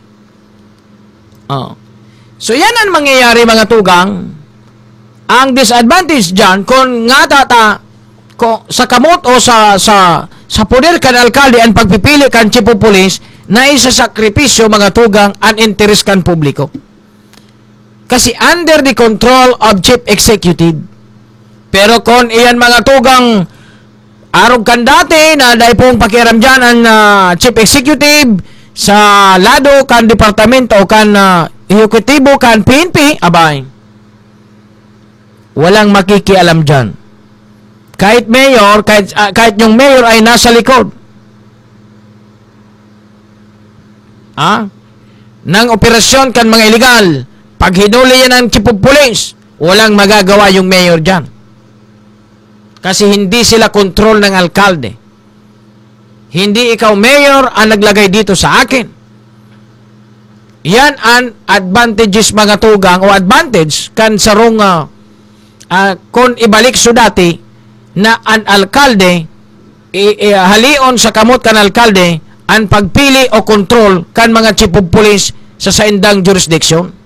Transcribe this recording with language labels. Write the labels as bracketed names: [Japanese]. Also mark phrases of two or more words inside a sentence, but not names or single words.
[Filipino] So yan ang mangyayari mga tugang. [Bikol] Ang disadvantage dyan kung nga sa kamot o sa poder kan alkalde ang pagpipili kan chief of police na isasakripisyo mga tugang ang interes kan publiko. [English] Kasi under the control of chief executive. [Bikol] Pero kung iyan mga tugang arog kan dati na dahil pong pakiaram dyan ang [English] chief executive [Bikol] sa lado kan departamento o kan ehekutibo kan PNP, [Filipino] abay, walang makikialam dyan. Kahit mayor, kahit yung mayor ay nasa likod. Nang operasyon kan mga illegal, pag hinuli yan ng [English] chief of police, [Filipino] walang magagawa yung mayor dyan. Kasi hindi sila kontrol ng alkalde. Hindi ikaw mayor ang naglagay dito sa akin. [Bikol] Yan ang advantages mga tugang o advantage kan sarong kung ibalik so dati na ang alkalde halion sa kamot kan alkalde ang pagpili o kontrol kan mga [English] chief of police [Bikol] sa saindang jurisdiction.